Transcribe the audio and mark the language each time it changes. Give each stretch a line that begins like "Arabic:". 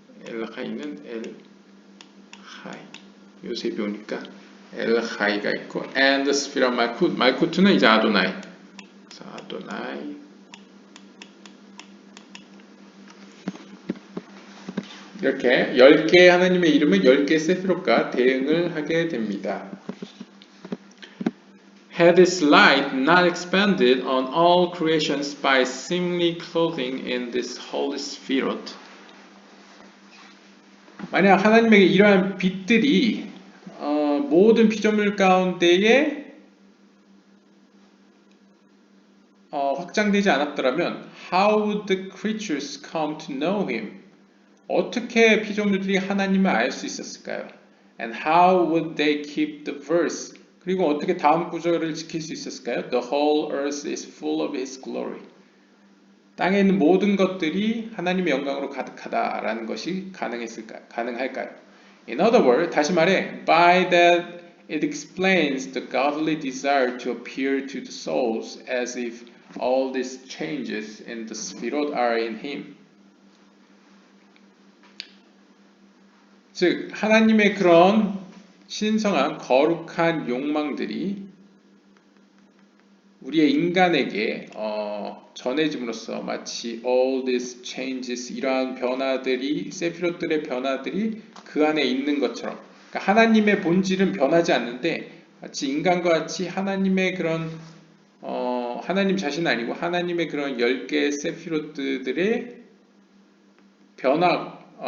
Korean: 엘하이는 엘하이 요새 배우니까 엘하이가 있고 and 스피라 말쿠트는 이제 아도나이 그래서 아도나이 이렇게 10개의 하나님의 이름은 10개의 세피롯과 대응을 하게 됩니다.
English: Had its light not expanded on all creations by seemingly clothing in this holy spirit
Korean: 만약 하나님에게 이러한 빛들이 모든 피조물 가운데에 확장되지 않았더라면
English: How would the creatures come to know him?
Korean: 어떻게 피조물들이 하나님을 알 수 있었을까요?
English: And how would they keep the verse?
Korean: 그리고 어떻게 다음 구절을 지킬 수 있었을까요?
English: The whole earth is full of his glory.
Korean: 땅에 있는 모든 것들이 하나님의 영광으로 가득하다라는 것이 가능할까요?
English: In other words,
Korean: 다시 말해,
English: by that it explains the godly desire to appear to the souls as if all these changes in the Sphirot are in him.
Korean: 즉, 하나님의 그런 신성한 거룩한 욕망들이 우리의 인간에게 전해짐으로써 마치
English: all these changes
Korean: 이러한 변화들이 세피롯들의 변화들이 그 안에 있는 것처럼 그러니까 하나님의 본질은 변하지 않는데 마치 인간과 같이 하나님의 그런 하나님 자신 아니고 하나님의 그런 10개의 세피롯들의 변화